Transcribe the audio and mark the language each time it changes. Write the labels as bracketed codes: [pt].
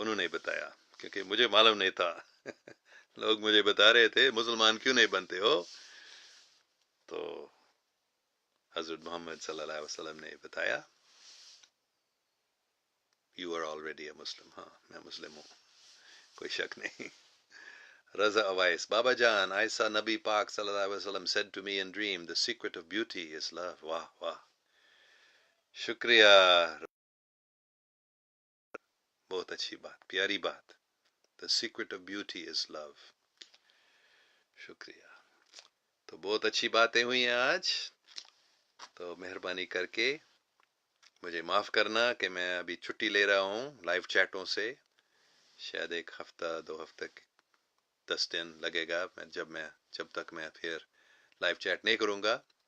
[ur] انہوں نے بتایا کیونکہ مجھے معلوم نہیں تھا لوگ مجھے بتا رہے تھے مسلمان کیوں نہیں بنتے ہو، تو حضرت محمد صلی اللہ علیہ وسلم نے بتایا [en] You are already a Muslim. [ur] ہاں، میں مسلم ہوں، کوئی شک نہیں. [en] رضا اوائس بابا جان I saw [ur] نبی پاک صلی اللہ علیہ وسلم [en] said to me in dream the secret of beauty is love. [ur] واہ واہ، شکریہ، بہت اچھی بات، پیاری بات. [en] The secret of beauty is love. [ur] شکریہ. تو بہت اچھی باتیں ہوئی ہیں آج. تو مہربانی کر کے مجھے معاف کرنا کہ میں ابھی چھٹی لے رہا ہوں لائیو چیٹوں سے. شاید 1 ہفتہ 2 ہفتہ 10 دن لگے گا جب تک میں پھر لائیو چیٹ نہیں کروں گا.